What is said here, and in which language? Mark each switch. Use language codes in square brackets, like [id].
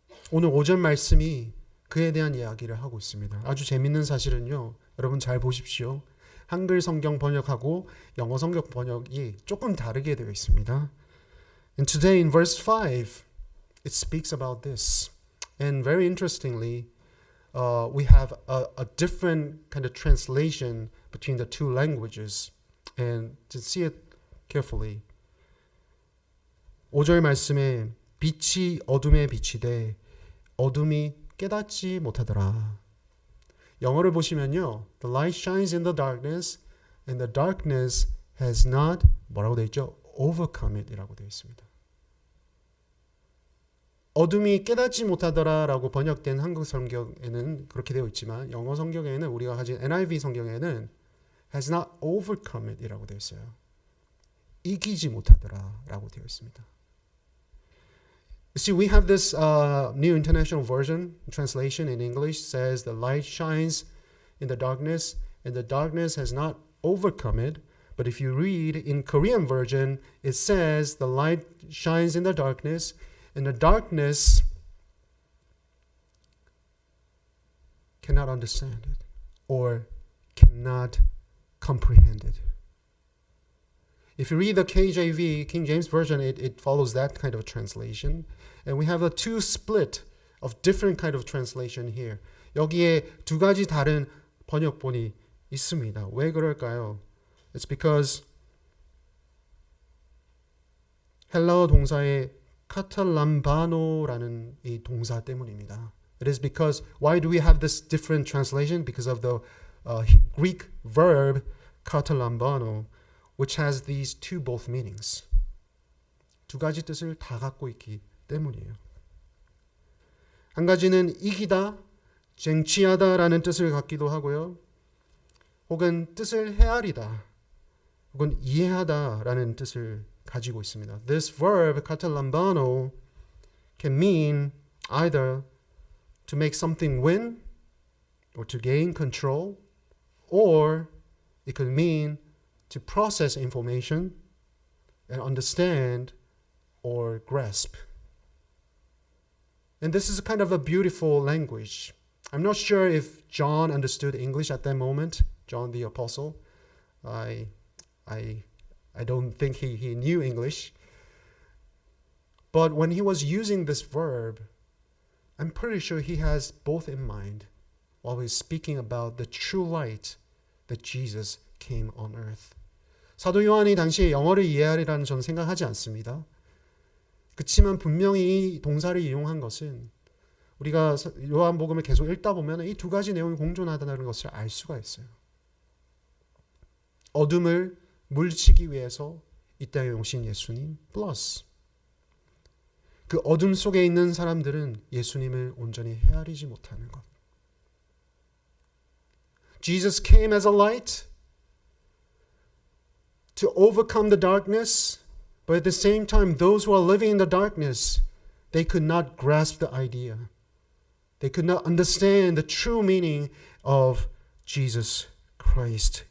[ko] 오늘 5절 말씀이 그에 대한 이야기를 하고 있습니다. 아주 재밌는 사실은요. 여러분 잘 보십시오. 한글 성경 번역하고 영어 성경 번역이 조금 다르게 되어 있습니다. [en] And today in verse 5, it speaks about this. And very interestingly, we have a different kind of translation between the two languages. And to see it carefully. [ko] 5절 말씀에 빛이 어둠에 비치되 어둠이 깨닫지 못하더라. 영어를 보시면요. [en] The light shines in the darkness and the darkness has not [ko] 뭐라고 되어 있죠? [en] overcome it [ko] 이라고 되어 있습니다. 어둠이 깨닫지 못하더라라고 번역된 한국 성경에는 그렇게 되어 있지만 영어 성경에는 우리가 가진 NIV 성경에는 [en] has not overcome it [ko] 이라고 되어 있어요. 이기지 못하더라라고 되어 있습니다. [en] You see, we have this New International Version translation in English says the light shines in the darkness and the darkness has not overcome it. But if you read in Korean version, it says the light shines in the darkness and the darkness cannot understand it or cannot comprehend it. If you read the KJV, King James Version, it follows that kind of translation. And we have a two split of different kind of translation here. [ko] 여기에 두 가지 다른 번역본이 있습니다. 왜 그럴까요? [en] It's because [ko] 헬라어 동사의 카탈람바노라는 이 동사 때문입니다. [en] It is because, why do we have this different translation? Because of the Greek verb 카탈람바노, which has these two both meanings. 두 가지 뜻을 다 갖고 있기 때문이에요. 한 가지는 이기다, 쟁취하다라는 뜻을 갖기도 하고요. 혹은 뜻을 헤아리다, 혹은 이해하다라는 뜻을 가지고 있습니다. This verb, katalambano, can mean either to make something win or to gain control, or it could mean to process information and understand or grasp. And this is kind of a beautiful language. I'm not sure if John understood English at that moment, John the Apostle. I don't think he knew English. But when he was using this verb, I'm pretty sure he has both in mind while he's speaking about the true light that Jesus came on earth. [ko] 사도 요한이 당시에 영어를 이해하리라는 저는 생각하지 않습니다. 그렇지만 분명히 이 동사를 이용한 것은 우리가 요한복음을 계속 읽다 보면 이 두 가지 내용이 공존하다는 것을 알 수가 있어요. 어둠을 물리치기 위해서 이 땅에 오신 예수님 플러스 그 어둠 속에 있는 사람들은 예수님을 온전히 헤아리지 못하는 것. [en] Jesus came as a light to overcome the darkness, but at the same time, those who are living in the darkness, they could not grasp the idea. They could not understand the true meaning of Jesus Christ.